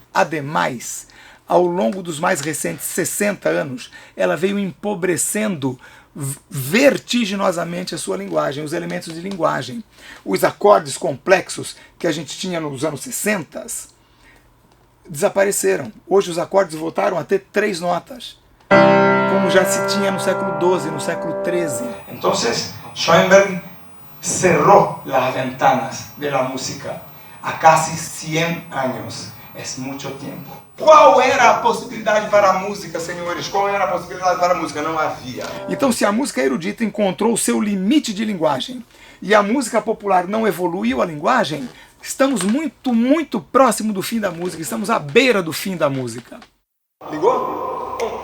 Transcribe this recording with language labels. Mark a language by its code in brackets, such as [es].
[pt] Ademais, ao longo dos mais recentes 60 anos, ela veio empobrecendo vertiginosamente a sua linguagem, os elementos de linguagem. Os acordes complexos que a gente tinha nos anos 60 desapareceram. Hoje os acordes voltaram a ter 3 notas, como já se tinha no século XII, no século XIII. [es] Então, Schoenberg cerró las ventanas de la música a casi 100 años. Es mucho tiempo. [pt] Qual era a possibilidade para a música, senhores? Qual era a possibilidade para a música? Não havia. Então, se a música erudita encontrou o seu limite de linguagem e a música popular não evoluiu a linguagem, estamos muito, muito próximo do fim da música, estamos à beira do fim da música. Ligou?